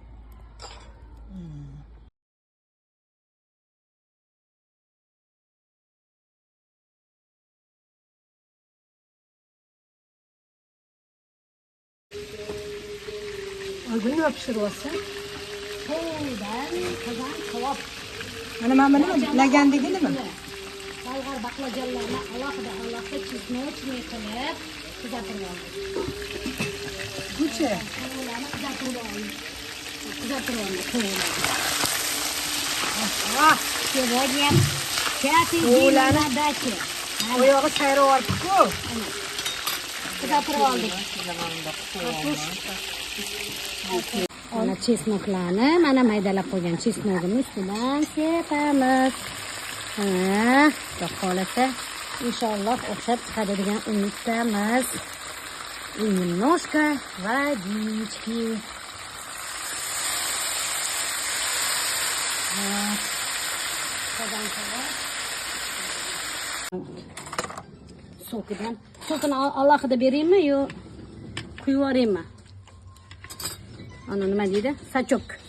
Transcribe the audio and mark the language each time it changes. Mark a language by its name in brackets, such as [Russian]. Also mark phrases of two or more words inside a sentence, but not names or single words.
[Uzbek] Oygul nima pishiryapsan? Qo'ydan qozon kavob. Mana buni lagandagi nima? Bolg'or baqlajonlarni alohida chesnochniy qilib kuzatib oldik. Buchi. Ularni kuzatib oldik. [Russian] Сегодня 5 день на даче. [Uzbek] Oyog'i sayrovyapti-ku. Kuzatib oldik. Mana chesnoklarni, mana maydalab qo'ygan chesnogini ustidan sepamiz. Xudo xolasa, inshaalloh o'xshab chiqadi degan umiddamiz. [Russian] И немножко водички. [Uzbek] Sokini alohida beraymi yo quyib yuboraymi? Ana nima deydi? Sachok.